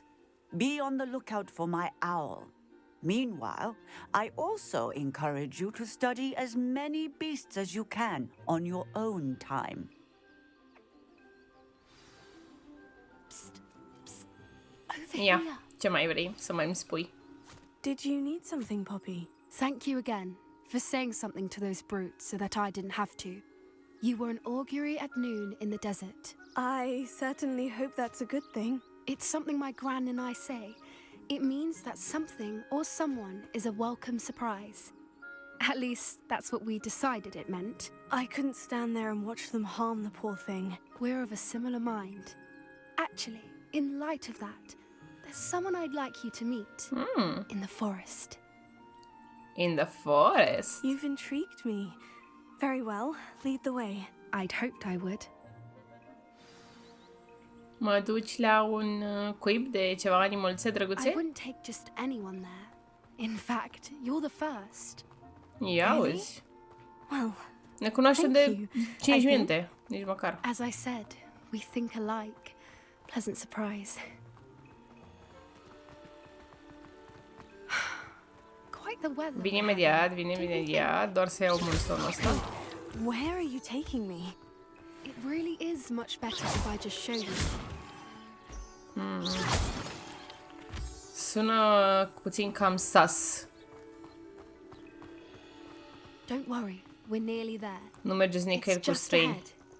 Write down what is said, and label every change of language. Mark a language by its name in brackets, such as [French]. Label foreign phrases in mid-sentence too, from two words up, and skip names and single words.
[English] Be on the lookout for my owl. Meanwhile, I also encourage you to study as many beasts as you can on your own time. Over [Romanian] Ia, [English] here. [Romanian] ce mai vrei să mai îmi spui? [English] Did you need something, Poppy? Thank you again for saying something to those brutes so that I didn't have to. You were an augury at noon in the desert. I certainly hope that's a good thing. It's something my gran and I say. It means that something or someone is a welcome surprise. At least, that's what we decided it meant. I couldn't stand there and watch them harm the poor thing. We're of a similar mind. Actually, in light of that, there's someone I'd like you to meet. In the forest. In the forest. You've intrigued me. Very well, lead the way. I'd hoped I would. [Romanian] Mă duci la un cuib de ceva animăluțe [English] I [Romanian] drăguțe? [English] wouldn't take just anyone there. In fact, you're the first. [Romanian] Ia auzi. [English] Well, [Romanian] Ne cunoaștem [English] Thank [Romanian] de [English] you. [Romanian] 5 [English] I [Romanian] minute, nici măcar. [English] As I said, we think alike. Pleasant surprise. Quite the weather. [Romanian] Vine imediat, doar să iau mulsonul ăsta. [English] where are you taking me? It really is much better if I just show you. [Romanian] Sună puțin cam sus. [English] Don't worry, we're nearly there. [Romanian] Nu mergeți nicăieri [English] It's [Romanian] cu [English] just [Romanian] străini. [English] ahead.